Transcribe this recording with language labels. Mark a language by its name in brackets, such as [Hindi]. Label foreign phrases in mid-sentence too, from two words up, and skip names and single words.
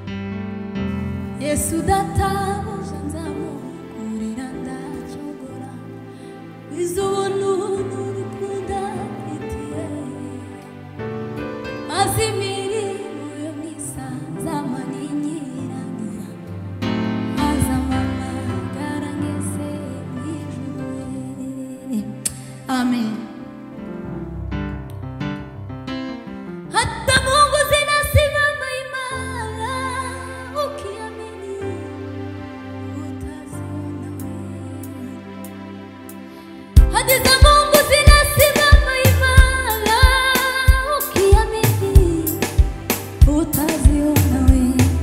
[Rundi] Yesu databuja nzamukorera ndacogora, wiza ubuntu n'urukundo afitiye, maze imirimo yo myiza z'amanyirane azampamagara ngeze mw'ijuru. Amen. [Swahili] Hata Mungu zinasimama imara, ukiamini utaziona wewe. Hadi za Mungu zinasimama imara, ukiamini utaziona wewe.